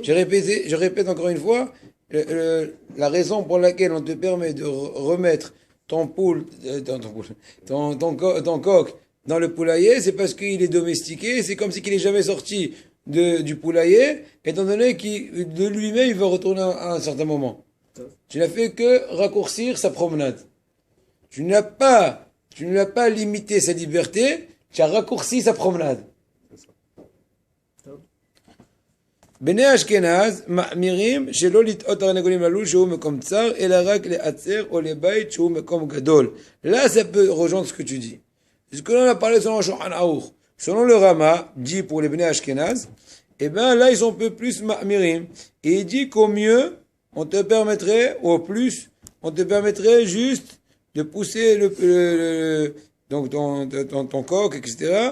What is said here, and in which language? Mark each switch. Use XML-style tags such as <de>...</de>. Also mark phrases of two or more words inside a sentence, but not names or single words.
<fr>Je répète encore une fois, la raison pour laquelle on te permet de remettre ton ton coq dans le poulailler, c'est parce qu'il est domestiqué, c'est comme si qu'il n'est jamais sorti du poulailler, étant donné qu'il, de lui-même, il va retourner à un certain moment. Tu n'as fait que raccourcir sa promenade. Tu n'as pas limité sa liberté, tu as raccourci sa promenade.</fr> <he>בני אשכנז מאמירים שלא לטעות תרנגולים ללול שהוא מקום צר, אלא רק לעצר או לבית שהוא מקום גדול.</he> <fr>Là, ça peut rejoindre ce que tu dis. Ce que l'on a parlé selon le Shulchan Aruch, selon le Rama, dit pour les</fr> <he>בני אשכנז,</he> <fr>eh ben là, ils sont un peu plus ma'mirim. Et il dit qu'au mieux, on te permettrait, ou au plus, on te permettrait juste de pousser donc ton coq, etc.</fr>